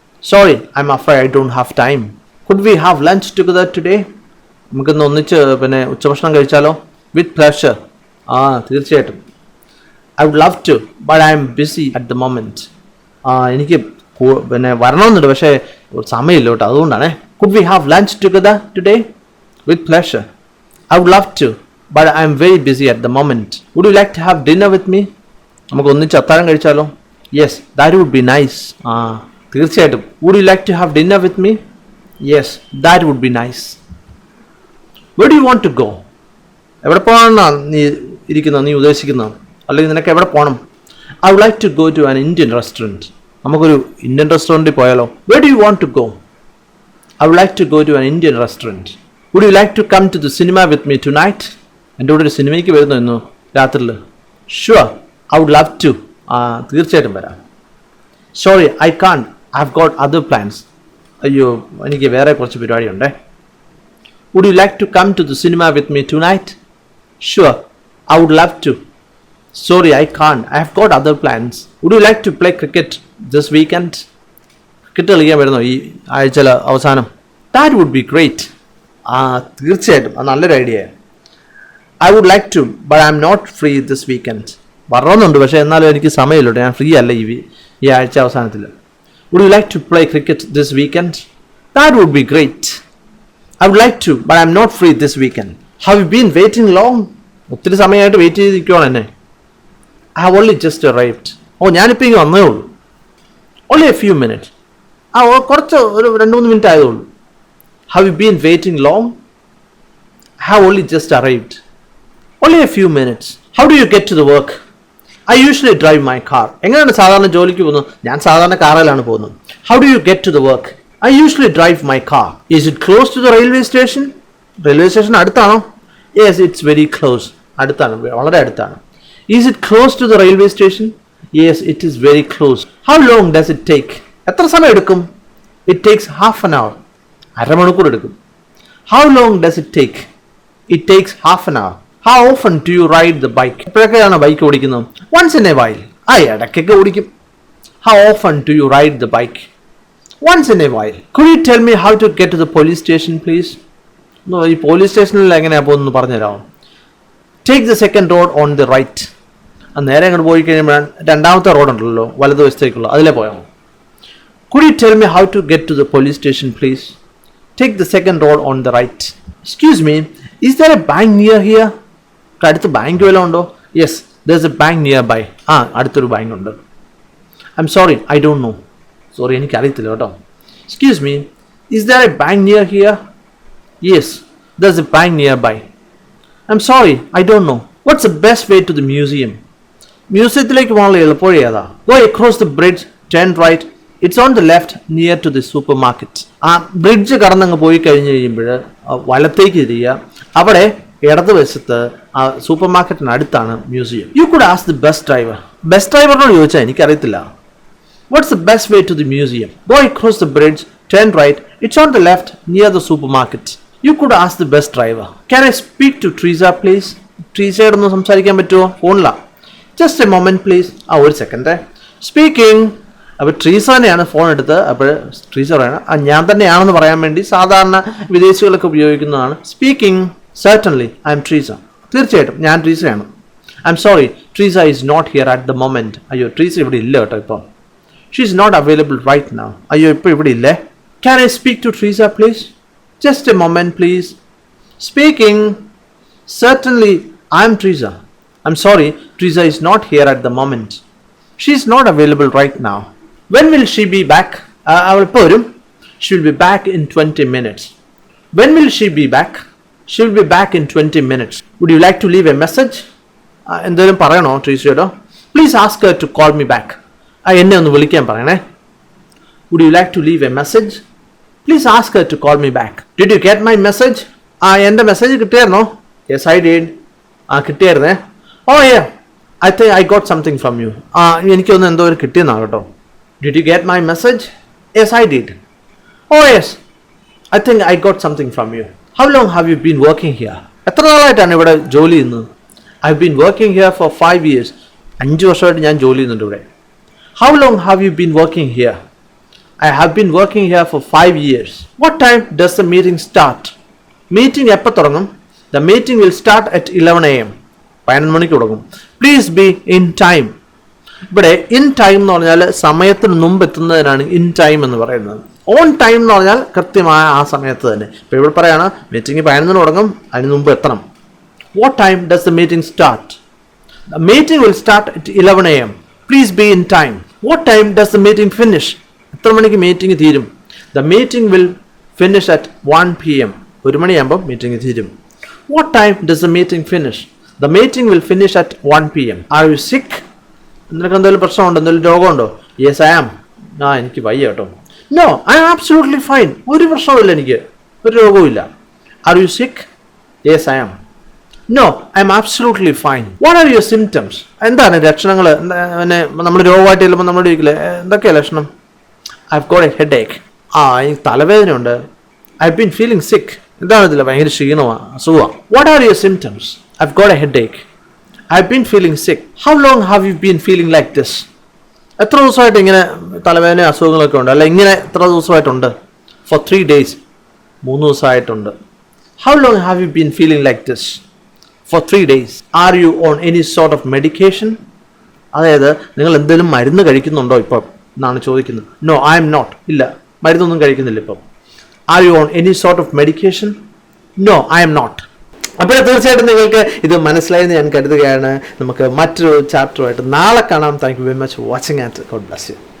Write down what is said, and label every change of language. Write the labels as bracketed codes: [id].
[en] Sorry, I am afraid I don't have time. Could we have lunch together today? [ml] നമുക്കിന്ന് ഒന്നിച്ച് ഉച്ചഭക്ഷണം കഴിച്ചാലോ? [en] With pleasure. [ml] തീർച്ചയായിട്ടും. [en] I would love to, but I am busy at the moment. [ml] എനിക്ക് വരണമെന്നുണ്ട്, പക്ഷേ സമയമില്ല കേട്ടോ, അതുകൊണ്ടാണേ. [en] Could we have lunch together today? With pleasure. I would love to, but I am very busy at the moment. Would you like to have dinner with me? [ml] നമുക്ക് ഒന്നിച്ച് അത്താഴം കഴിച്ചാലോ? [en] Yes, that would be nice. [ml] തീർച്ചയായിട്ടും. [en] Would you like to have dinner with me? Yes, that would be nice. Where do you want to go? [ml] എവിടെ പോകണമെന്നാണ് നീ ഇരിക്കുന്നത്, നീ ഉദ്ദേശിക്കുന്നത്? അല്ലെങ്കിൽ നിനക്ക് എവിടെ പോകണം? [en] I would like to go to an Indian restaurant. [ml] നമുക്കൊരു ഇന്ത്യൻ റെസ്റ്റോറൻറ്റിൽ പോയാലോ? [en] Where do you want to go? I would like to go to an Indian restaurant. Would you like to come to the cinema with me tonight? [ml] എൻ്റെ കൂടെ ഒരു സിനിമയ്ക്ക് വരുന്നു ഇന്ന് രാത്രിയിൽ. [en] Sure, I would love to. [ml] തീർച്ചയായിട്ടും വരാം. [en] Sorry, I can't. I've got other plans. [ml] അയ്യോ, എനിക്ക് വേറെ കുറച്ച് പരിപാടിയുണ്ടേ. [en] Would you like to come to the cinema with me tonight? Sure, I would love to. Sorry, I can't. I've got other plans. Would you like to play cricket this weekend? [ml] Cricket കളിക്കാൻ വരുന്നോ ഈ ആഴ്ചയിലെ അവസാനം? [en] That would be great. [ml] തീർച്ചയായിട്ടും അത് നല്ലൊരു idea. [en] I would like to, but I'm not free this weekend. [ml] വരണമെന്നുണ്ട്, പക്ഷേ എന്നാലും എനിക്ക് സമയമില്ല, ഞാൻ ഫ്രീ അല്ല ഈ ആഴ്ച അവസാനത്തിൽ. [en] Would you like to play cricket this weekend? That would be great. I would like to, but I'm not free this weekend. Have you been waiting long? [ml] ഒത്തിരി സമയമായിട്ട് വെയിറ്റ് ചെയ്തിരിക്കുവാണ് എന്നെ. [en] I have only just arrived. [ml] ഞാനിപ്പോൾ ഇങ്ങനെ വന്നേ ഉള്ളൂ. [en] Only a few minutes. [ml] കുറച്ച് ഒരു 2-3 minute ആയതേ ഉള്ളൂ. [en] Have you been waiting long? I have only just arrived. Only a few minutes. How do you get to the work? I usually drive my car. [ml] എങ്ങനെയാണ് സാധാരണ ജോലിക്ക് പോകുന്നത്? ഞാൻ സാധാരണ കാറിലാണ് പോകുന്നത്. [en] How do you get to the work? I usually drive my car. Is it close to the railway station? Railway station അടുത്താണോ? Yes, it's very close. [ml] അടുത്താണ്, വളരെ അടുത്താണ്. [en] Is it close to the railway station? Yes, it is very close. How long does it take? [ml] എത്ര സമയം എടുക്കും? [en] It takes half an hour. [ml] അരമണിക്കൂർ എടുക്കും. [en] How long does it take? It takes half an hour. How often do you ride the bike? [ml] എപ്പോഴൊക്കെയാണ് bike ഓടിക്കുന്നത്? [en] Once in a while. [ml] ഇടയ്ക്കൊക്കെ ഓടിക്കും. [en] How often do you ride the bike? Once in a while. Could you tell me how to get to the police station, please? [ml] ഈ police സ്റ്റേഷനിൽ എങ്ങനെയാണ് പോകുന്നത് പറഞ്ഞു തരാമോ? [en] Take the second road on the right. [ml] നേരെ അങ്ങോട്ട് പോയി കഴിയുമ്പോഴാണ് രണ്ടാമത്തെ റോഡുണ്ടല്ലോ വലതുവശത്തേക്കുള്ള, അതിലേ പോയാൽ മതി. [en] Could you tell me how to get to the police station, please? Take the second road on the right. Excuse me, is there a bank near here? [ml] അടുത്ത് bank വല്ലതും ഉണ്ടോ? [en] Yes, there's a bank nearby. [ml] അടുത്തൊരു bank ഉണ്ട്. [en] I'm sorry, I don't know. [ml] Sorry, എനിക്കറിയത്തില്ല കേട്ടോ. [en] Excuse me, is there a bank near here? Yes, there's a bank nearby. I'm sorry, I don't know. What's the best way to the museum? [ml] മ്യൂസിയത്തിലേക്ക് പോകാനുള്ള എളുപ്പവഴി ഏതാ? [en] Go across the bridge, turn right. It's on the left near to the supermarket. [ml] Bridge കടന്നങ്ങ് പോയി കഴിഞ്ഞ് കഴിയുമ്പോൾ വലത്തേക്ക് തിരിയുക. അവിടെ ഇടതുവശത്ത് സൂപ്പർ മാർക്കറ്റിന് അടുത്താണ് museum. [en] You could ask the bus driver. [ml] Bus ഡ്രൈവറിനോട് ചോദിച്ചാൽ എനിക്കറിയത്തില്ല. [en] What's the best way to the museum? Go across the bridge, turn right. It's on the left near the supermarket. You could ask the bus driver. Can I speak to Teresa, please? [ml] Teresa ഒന്ന് സംസാരിക്കാൻ പറ്റുമോ? ഫോണിലാ. [en] Just a moment, please. [ml] ഒരു second. [en] Speaking. [ml] അപ്പോൾ ട്രീസനെയാണ് phone എടുത്ത്. അപ്പോൾ ട്രീസ പറയണം ഞാൻ തന്നെയാണെന്ന് പറയാൻ വേണ്ടി സാധാരണ വിദേശികളൊക്കെ ഉപയോഗിക്കുന്നതാണ്. [en] Speaking. Certainly, I am Teresa. [ml] തീർച്ചയായിട്ടും ഞാൻ ട്രീസയാണ്. [en] I'm sorry, Teresa is not here at the moment. [ml] അയ്യോ, ട്രീസ ഇവിടെ ഇല്ല കേട്ടോ ഇപ്പോൾ. [en] She is not available right now. [ml] അയ്യോ, ഇപ്പോൾ ഇവിടെ ഇല്ലേ? [en] Can I speak to Teresa, please? Just a moment, please. Speaking. Certainly, I am Teresa. I'm sorry, Teresa is not here at the moment. She is not available right now. When will she be back? [ml] അവൾ ഇപ്പോൾ വരും. [en] She will be back in 20 minutes. When will she be back? She will be back in 20 minutes. Would you like to leave a message? [ml] എന്തെങ്കിലും പറയണോ ട്രീസയോടോ? [en] Please ask her to call me back. [ml] എന്നെ ഒന്ന് വിളിക്കാൻ പറയണേ. [en] Would you like to leave a message? Please ask her to call me back. Did you get my message? [ml] എൻ്റെ message കിട്ടിയായിരുന്നോ? [en] Yes, I did. [ml] കിട്ടിയായിരുന്നേ. [en] Oh yeah, I think I got something from you. [ml] എനിക്കൊന്ന് എന്തോ ഒരു കിട്ടിയെന്നാ കേട്ടോ. [en] Did you get my message? Yes, I did. Oh yes, I think I got something from you. How long have you been working here? [ml] എത്ര നാളായിട്ടാണ് ഇവിടെ ജോലി ചെയ്യുന്നത്? [en] I've been working here for 5 years. [ml] 5 വർഷമായിട്ട് ഞാൻ ജോലി ചെയ്യുന്നുണ്ട് ഇവിടെ. [en] How long have you been working here? I have been working here for 5 years. What time does the meeting start? [ml] Meeting എപ്പോൾ തുടങ്ങും? [en] The meeting will start at 11 a.m. [ml] 11 മണിക്ക് തുടങ്ങും. [en] Please be in time. [ml] ഇവിടെ in time എന്ന് പറഞ്ഞാൽ സമയത്തിന് മുമ്പ് എത്തുന്നതിനാണ് in time എന്ന് പറയുന്നത്. ഓൺ ടൈം എന്ന് പറഞ്ഞാൽ കൃത്യമായ ആ സമയത്ത് തന്നെ. ഇപ്പോൾ ഇവിടെ പറയാണ് മീറ്റിംഗ് 11 തുടങ്ങും, അതിന് മുമ്പ് എത്തണം. [en] What time does the meeting start? The meeting will start at 11 a.m. Please be in time. What time does the meeting finish? [ml] എത്ര മണിക്ക് മീറ്റിംഗ് തീരും? [en] The meeting will finish at 1 p.m. [ml] 1 മണിയാകുമ്പോൾ മീറ്റിംഗ് തീരും. [en] What time does the meeting finish? The meeting will finish at 1 p.m. Are you sick? [ml] നിനക്ക് എന്തെങ്കിലും പ്രശ്നമുണ്ടോ, എന്തെങ്കിലും രോഗമുണ്ടോ? [en] Yes, I am. [ml] എനിക്ക് വയ്യ കേട്ടോ. [en] No, I am absolutely fine. [ml] ഒരു പ്രശ്നവുമില്ല, എനിക്ക് ഒരു രോഗവുമില്ല. [en] Are you sick? Yes, I am. No, I am absolutely fine. What are your symptoms? [ml] എന്താണ് ലക്ഷണങ്ങൾ? നമ്മൾ രോഗമായിട്ട് ചെല്ലുമ്പോൾ നമ്മൾ ചോദിക്കില്ലേ എന്തൊക്കെയാണ് ലക്ഷണം? [en] I've got a headache. [ml] എനിക്ക് തലവേദനയുണ്ട്. [en] I've been feeling sick. [ml] എന്താണ് ഇതില്ല, ഭയങ്കര ക്ഷീണമാണ്, അസുഖമാണ്. [en] What are your symptoms? I've got a headache. I've been feeling sick. How long have you been feeling like this? [ml] എത്ര ദിവസമായിട്ട് ഇങ്ങനെ തലവേദന അസുഖങ്ങളൊക്കെ ഉണ്ട്, അല്ല ഇങ്ങനെ എത്ര ദിവസമായിട്ടുണ്ട്? [en] For 3 days. [ml] 3 ദിവസമായിട്ടുണ്ട്. [en] How long have you been feeling like this? For 3 days. Are you on any sort of medication? [ml] അതായത് നിങ്ങൾ എന്തെങ്കിലും മരുന്ന് കഴിക്കുന്നുണ്ടോ ഇപ്പം എന്നാണ് ചോദിക്കുന്നത്. [en] No, I am not. [ml] ഇല്ല, മരുന്നൊന്നും കഴിക്കുന്നില്ല ഇപ്പം. [en] Are you on any sort of medication? No, I am not. [ml] അപ്പോൾ തീർച്ചയായിട്ടും നിങ്ങൾക്ക് ഇത് മനസ്സിലായെന്ന് ഞാൻ കരുതുകയാണ്. നമുക്ക് മറ്റൊരു ചാപ്റ്ററുമായിട്ട് നാളെ കാണാം. [en] Thank you very much for watching and God bless you.